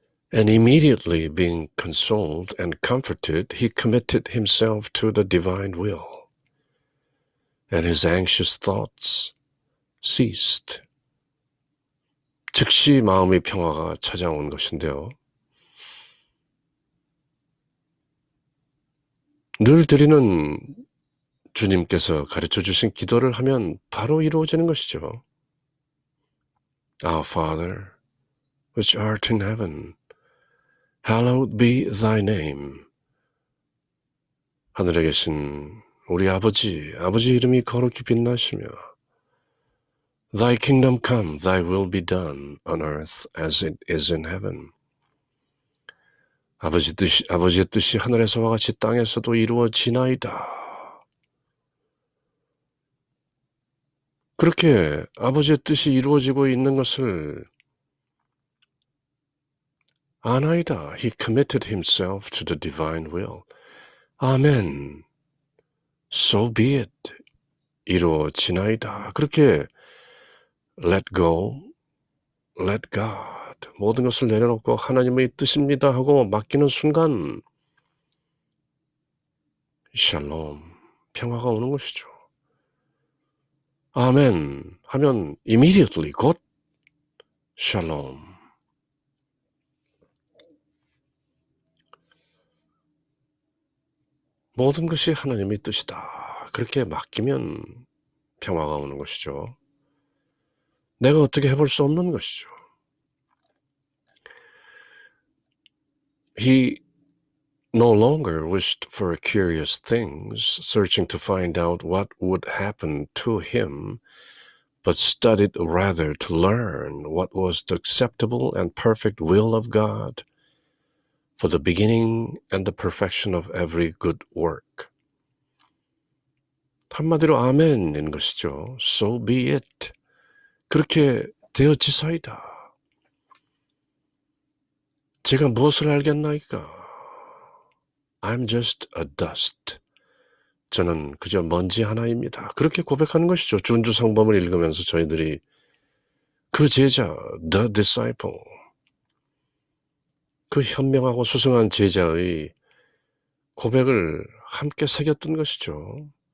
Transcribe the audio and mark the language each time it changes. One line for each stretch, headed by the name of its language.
English: And immediately being consoled and comforted, he committed himself to the divine will. And his anxious thoughts ceased.
Korean: 즉시 마음의 평화가 찾아온 것인데요. 늘 드리는 주님께서 가르쳐 주신 기도를 하면 바로 이루어지는 것이죠.
English: Our Father, which art in heaven, hallowed be thy name.
Korean: 하늘에 계신 우리 아버지 이름이 거룩히 빛나시며
English: Thy kingdom come, thy will be done on earth as it is in heaven.
Korean: 아버지의 뜻이 하늘에서와 같이 땅에서도 이루어지나이다. 그렇게 아버지의 뜻이 이루어지고 있는 것을 아나이다.
English: He committed himself to the divine will. 아멘. So be it.
Korean: 이루어지나이다.
English: 그렇게 let go, let God.
Korean: 모든 것을 내려놓고 하나님의 뜻입니다 하고 맡기는 순간 샬롬, 평화가 오는 것이죠. 아멘 하면 immediately 곧 샬롬. 모든 것이 하나님의 뜻이다. 그렇게 맡기면 평화가 오는 것이죠. 내가 어떻게 해볼 수 없는 것이죠.
English: He no longer wished for curious things, searching to find out what would happen to him, but studied rather to learn what was the acceptable and perfect will of God for the beginning and the perfection of every good work.
Korean: 한마디로 아멘인 것이죠.
English: So be it.
Korean: 그렇게 되어지사이다. 제가 무엇을 알겠나이까?
English: I'm just a dust.
Korean: 저는 그저 먼지 하나입니다. 그렇게 고백하는 것이죠. 준주성범을 읽으면서 저희들이 그 제자,
English: the disciple,
Korean: 그 현명하고 수승한 제자의 고백을 함께 새겼던 것이죠.